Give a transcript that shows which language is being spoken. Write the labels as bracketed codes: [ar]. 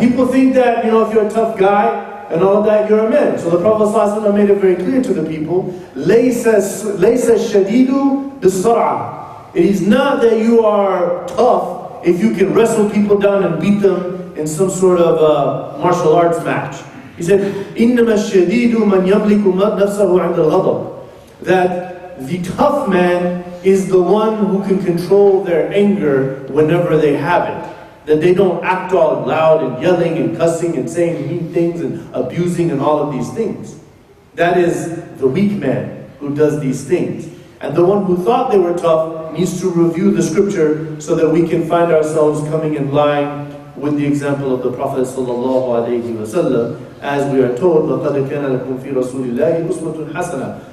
[en] People think that, you know, if you're a tough guy, and all that, you're a man. So the Prophet ﷺ made it very clear to the people, [ar] لَيْسَ الشَّدِيدُ بِالسَّرْعَةِ. [en] It is not that you are tough if you can wrestle people down and beat them in some sort of martial arts match. He said, [ar] إِنَّمَا الشَّدِيدُ مَنْ يَمْلِكُ نَفْسَهُ عِنْدَ الْغَضَبِ. [en] That the tough man is the one who can control their anger whenever they have it. That they don't act all loud and yelling and cussing and saying mean things and abusing and all of these things. That is the weak man who does these things. And the one who thought they were tough needs to review the scripture so that we can find ourselves coming in line with the example of the Prophet ﷺ, as we are told, [ar] لَقَدْ كَانَ لَكُمْ فِي رَسُولِ اللَّهِ أُسْوَةٌ حَسَنَةٌ.